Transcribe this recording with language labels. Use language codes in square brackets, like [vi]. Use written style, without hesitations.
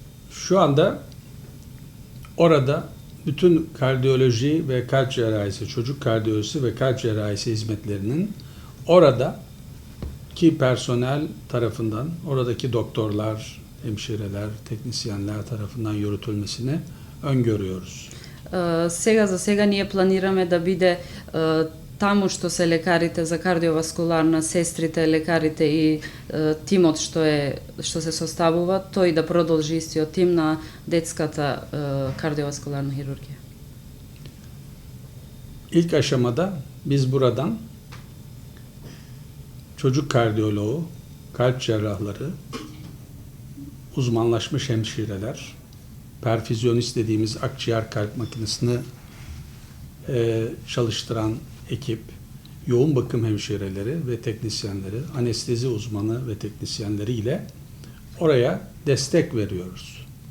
[tr] Şu anda orada bütün kardiyoloji ve kalp cerrahisi, çocuk kardiyolojisi ve kalp cerrahisi hizmetlerinin oradaki personel tarafından, oradaki doktorlar, hemşireler, teknisyenler tarafından yürütülmesini öngörüyoruz. [mk] Сега за сега ние планираме да биде таму што се лекарите за кардиоваскуларна, сестрите, лекарите и тимот што се составува, тој да продолжи истиот тим на детската кардиоваскуларна хирургија. [tr] İlk aşamada biz buradan çocuk kardiyoloğu, kalp cerrahları, uzmanlaşmış hemşireler, perfüzyonist dediğimiz akciğer kalp makinesini çalıştıran ekip, yoğun bakım hemşireleri ve teknisyenleri, anestezi uzmanı ve teknisyenleri ile oraya destek veriyoruz.